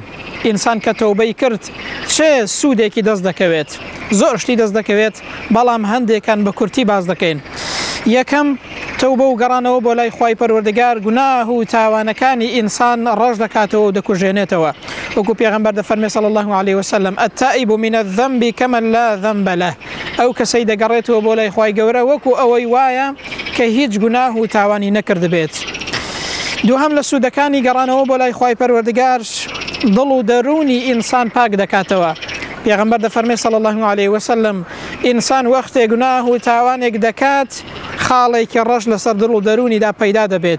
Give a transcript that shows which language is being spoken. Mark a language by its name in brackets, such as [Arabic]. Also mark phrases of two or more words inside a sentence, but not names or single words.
[Central Kurdish] ئینسان کە تەوبەی کرد چه سوودێکی دەست دەکەوێت؟ زۆر شتی دەست دەکەوێت، بەڵام هەندێکان بە کورتی باز دەکەین. یەکەم تەوبە و گەڕانەوە بۆ لای خوای پەروەردگار گوناه و تاوانەکانی ئینسان ڕەش دەکاتەوە و دەکوژێنێتەوە. وەکو پێغەمبەر دەفەرمێ [Arabic] صلی الله عليه وسلم التائب من الذنب كمن لا ذنب له. [Central Kurdish] ئەو کەسەی دەگەڕێتەوە بۆ لای خوای گەورە وەکو ئەوەی وایە کە هیچ گوناه و تاوانی نەکرد بێت. دووهەم لە سوودەکانی گەڕانەوە بۆ لای خوای پەروەردگار دڵ و دەرونی ئینسان پاک دەکاتەوە. پێغەمبەر دەفەرمێ [Arabic] صلی الله عليه وسلم [Central Kurdish] ئینسان وەختێ گوناه و تاوانێک دەکات خاڵێکی ڕەش لەسەر دڵ و دەرونیدا پەیدا دەبێت.